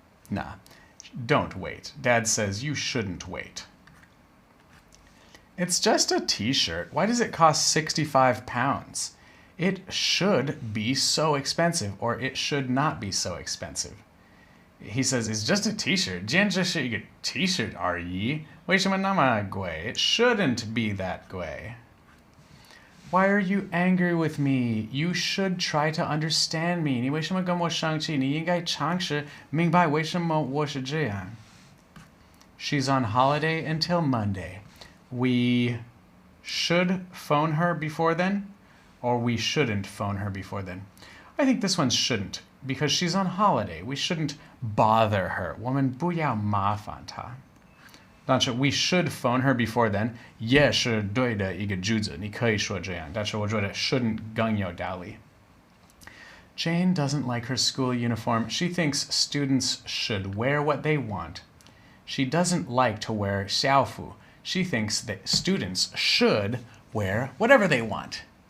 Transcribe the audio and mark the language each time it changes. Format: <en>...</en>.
<en>Nah, don't wait. Dad says you shouldn't wait. It's just a t-shirt. Why does it cost 65 pounds? It should be so expensive, or it should not be so expensive. He says, it's just a t-shirt.</en> <zh>今天只是一个 t-shirt而已。为什么那么贵?</zh> <en>It shouldn't be that 贵. Why are you angry with me? You should try to understand me.</en> <zh>你为什么跟我生气? 你应该尝试明白为什么我是这样.</zh> <en>She's on holiday until Monday. We should phone her before then, or we shouldn't phone her before then. I think this one shouldn't, because she's on holiday. We shouldn't bother her.</en> <zh>我们不要麻烦她. 但是</zh> <en>we should phone her before then</en> <zh>也是对的一个句子，你可以说这样，但是我觉得 shouldn't 更有道理.</zh> <en>Jane doesn't like her school uniform. She thinks students should wear what they want. She doesn't like to wear 校服. She thinks that students should wear whatever they want.</en>